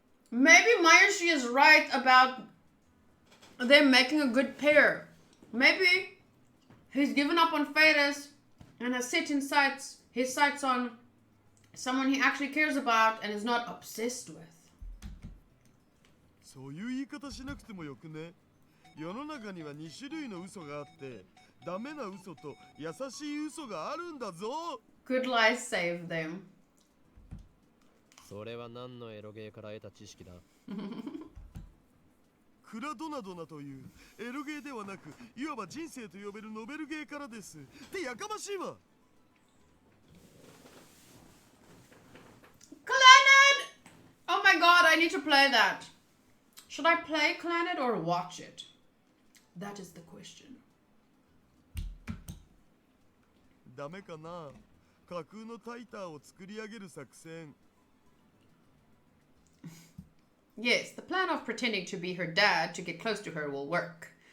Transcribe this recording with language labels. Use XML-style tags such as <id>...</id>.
<en>Maybe Mayoshi is right about them making a good pair. Maybe he's given up on Fadus and has set his sights on someone he actually cares about and is not obsessed with.</en> <ja>そういう言い方しなくてもよくね。世の中には2種類の嘘があって、ダメな嘘と優しい嘘があるんだぞ。</ja> <en>Good lies save them.</en> <ja>それは何のエロゲーから得た知識だ？クラドナドナというエロゲーではなく、いわば人生と呼べるノベルゲーからです。ってやかましいわ。</ja> <en>Clannad! Oh my god, I need to play that. Should I play Clannad or watch it? That is the question.</en> <ja>ダメかな。架空のタイターを作り上げる作戦。</ja> <en>Yes, the plan of pretending to be her dad to get close to her will work.</en>